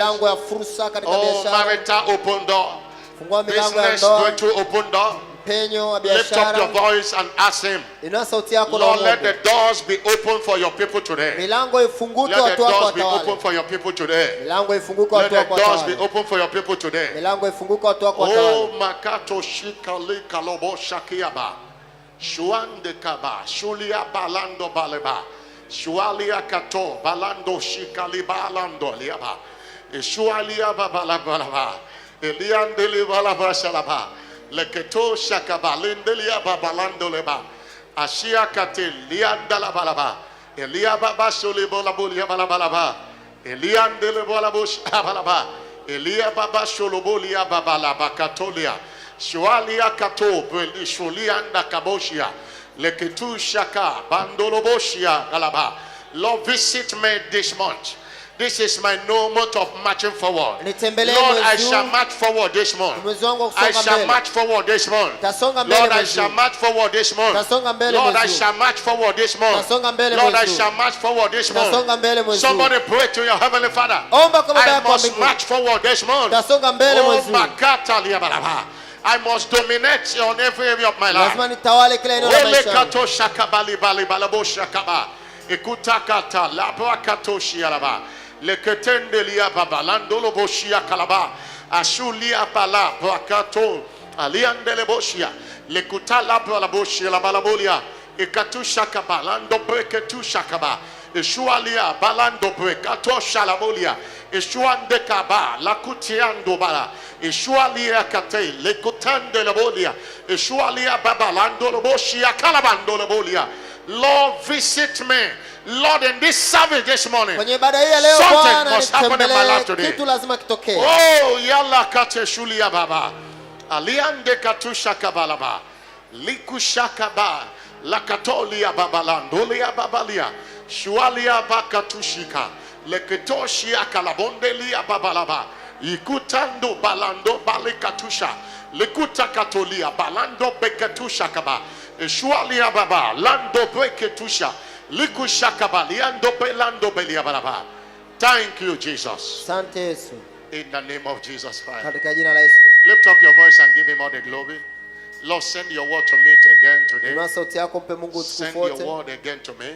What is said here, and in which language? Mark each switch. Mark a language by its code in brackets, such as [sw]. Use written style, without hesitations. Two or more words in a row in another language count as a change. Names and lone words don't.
[en] Oh, marital open door. Business breakthrough open door. Lift up your voice and ask him, Lord, let the doors be open for your people today. Let the doors be open for your people today. Let the doors be open for your people today. Oh, Makato Shikali Kalobo Shakiaba. Shuande Kaba. Shulia Balando Baleba. Shualia Kato. Balando Shikali Balando Liaba. Shualia Babalabalaba. Eliandeli Balaba Shalaba. Leketo shakaba lendelia babalando leba ashia kate lianda la balaba elia baba solibo la bolia balabalaba eliandele bola bush balaba elia baba solobolia babalaba katolia shualia kato beli shulianda kaboshia leketu shaka bandoloboshia galaba. Lord, visit me this month. This is my no month of marching forward. Lord, I shall march forward this month. I shall march forward this month. Lord, I shall march forward this month. Lord, I shall march forward this month. Lord, I shall march forward this month. Somebody pray to your heavenly Father. I must march forward this month. Oh, Makata Liabalaba. I must dominate on every area of my life. Olekato shakabali bali balabo shakaba. Ekutakata labrakato shialaba. Leketendelia babalando loboshia kalaba. Ashulia bala brakato. Aliandele boshia. Lekutala balaboshia la balabolia. Ekatu shakaba. Lando breketu shakaba. Eshualia balando brekato shalabolia. Eshuande kaba. Lakutiando bala. Eshualia kate. Lekutande labolia. Eshualia babalando loboshia kalabando labolia. Lord, visit me. Lord, in this service this morning, something must happen in my life today. Oh, yalla kate shulia baba. Aliande katusha kabalaba. Likushakaba. Lakatolia babalandolia babalia. Shualia bakatushika. Leketoshia kalabondelia babalaba. Ikutando balando balikatusha. Likuta katolia balando beketusha kaba. Shualia baba lando beketusha. Thank you, Jesus. In the name of Jesus Christ. Lift up your voice and give him all the glory. Lord, send your word to me again today. Send your word again to me.